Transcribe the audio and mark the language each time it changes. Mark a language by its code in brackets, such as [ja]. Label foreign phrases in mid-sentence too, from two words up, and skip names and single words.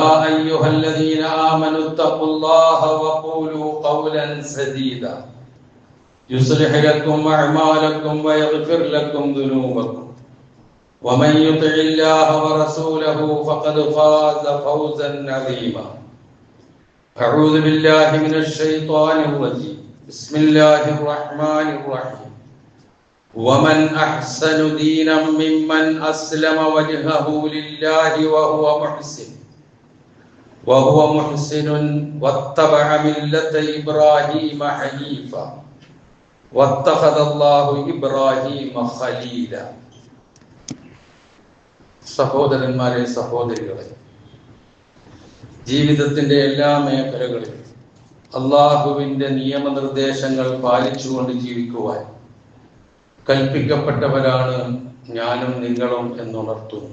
[ar] أيها الذين آمنوا اتقوا الله وقولوا قولا سديدا يصلح لكم أعمالكم ويغفر لكم ذنوبكم ومن يطع الله ورسوله فقد فاز فوزا عظيما أعوذ بالله من الشيطان الرجيم بسم الله الرحمن الرحيم ومن أحسن دينا ممن أسلم وجهه لله وهو محسن واتبع ملة إبراهيم حنيفا واتخذ الله إبراهيم خليلا [ml] സഹോദരന്മാരെ സഹോദരികളെ, ജീവിതത്തിന്റെ എല്ലാ മേഖലകളിലും അള്ളാഹുവിന്റെ നിയമനിർദ്ദേശങ്ങൾ പാലിച്ചുകൊണ്ട് ജീവിക്കുവാൻ കൽപ്പിക്കപ്പെട്ടവരാണ് ഞാനും നിങ്ങളും എന്നുണർത്തുന്നു.